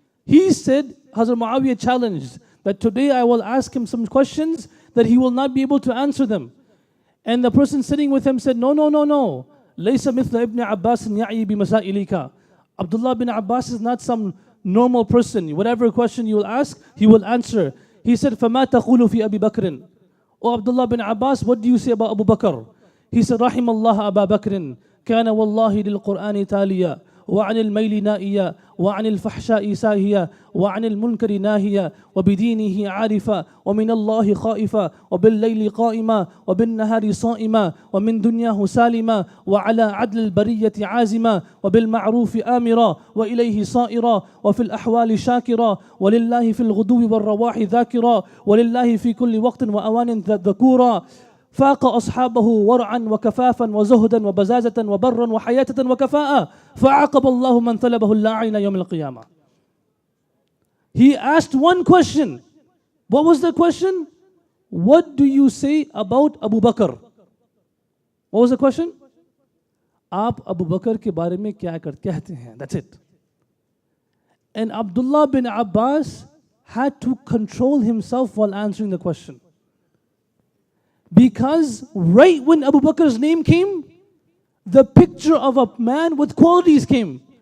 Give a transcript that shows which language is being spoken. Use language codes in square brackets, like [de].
[en] He said, Hazrat Muawiyah challenged that today I will ask him some questions that he will not be able to answer them. And the person sitting with him said, "No. [ar] Laysa mithla ibn Abbas ya'i bi masailika." [en] Abdullah bin Abbas is not some normal person. Whatever question you will ask, he will answer. He said, [ar] فَمَا تَقُولُ فِي أَبِي بَكْرٍ. [en] Oh Abdullah bin Abbas, what do you say about Abu Bakr? [ar] He said, رَحِمَ اللَّهَ أَبَا بَكْرٍ كَانَ وَاللَّهِ لِلْقُرْآنِ تَالِيًا وعن الميل نائيا وعن الفحشاء ساهيا وعن المنكر ناهيا وبدينه عارفا ومن الله خائفا وبالليل قائما وبالنهار صائما ومن دنياه سالما وعلى عدل البرية عازما وبالمعروف آمرا وإليه صائرا وفي الأحوال شاكرا ولله في الغدو والرواح ذاكرا ولله في كل وقت وأوان ذكورا فاق أصحابه ورعا وكفافا وزهدا وبزازة وبرا وحياة وكفاءة فعاقب الله من طلبه اللاعين يوم القيامة. [en] He asked one question. What was the question? What do you say about Abu Bakr? What was the question? [hi] आप अबू बकर के बारे में क्या कहते हैं? [en] That's it. And Abdullah bin Abbas had to control himself while answering the question. Because right when Abu Bakr's name came, the picture of a man with qualities came.